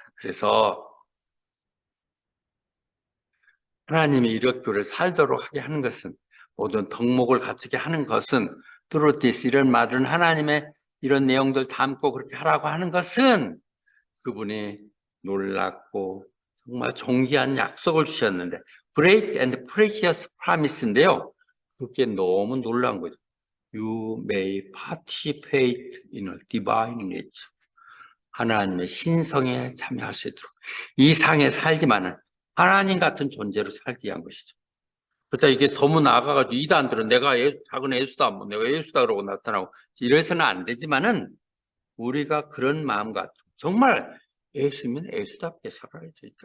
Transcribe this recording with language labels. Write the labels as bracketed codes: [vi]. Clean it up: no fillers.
[ko] 그래서 하나님이 이렇게 우리를 살도록 하게 하는 것은 모든 덕목을 갖추게 하는 것은 [en] through this [ko] 이런 말은 하나님의 이런 내용들 담고 그렇게 하라고 하는 것은 그분이 놀랍고 정말 존귀한 약속을 주셨는데 [en] Great and precious promise [ko] 인데요. 그게 너무 놀라운 거죠. [en] You may participate in a divine nature. [ko] 하나님의 신성에 참여할 수 있도록 이 상에 살지만은 하나님 같은 존재로 살기 위한 것이죠. 그렇다 이게 너무 나아가가지고 이단들은 내가 작은 예수다, 뭐 내가 예수다 그러고 나타나고 이래서는 안 되지만은 우리가 그런 마음과 정말 예수면 예수답게 살아야죠.